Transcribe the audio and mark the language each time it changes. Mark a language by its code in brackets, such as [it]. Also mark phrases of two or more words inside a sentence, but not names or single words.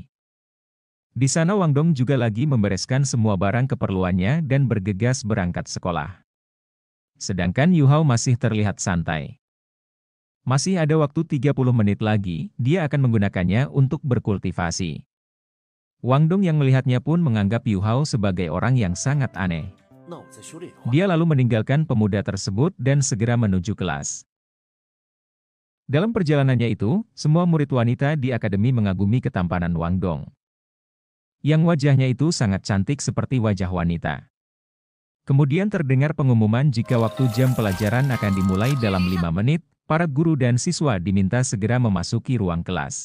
[id] Di sana Wang Dong juga lagi membereskan semua barang keperluannya dan bergegas berangkat sekolah. Sedangkan Yu Hao masih terlihat santai. Masih ada waktu 30 menit lagi, dia akan menggunakannya untuk berkultivasi. Wang Dong yang melihatnya pun menganggap Yu Hao sebagai orang yang sangat aneh. [zh] 那我再修炼的话， [id] Dia lalu meninggalkan pemuda tersebut dan segera menuju kelas. Dalam perjalanannya itu, semua murid wanita di akademi mengagumi ketampanan Wang Dong. Yang wajahnya itu sangat cantik seperti wajah wanita. Kemudian terdengar pengumuman jika waktu jam pelajaran akan dimulai dalam 5 menit, para guru dan siswa diminta segera memasuki ruang kelas.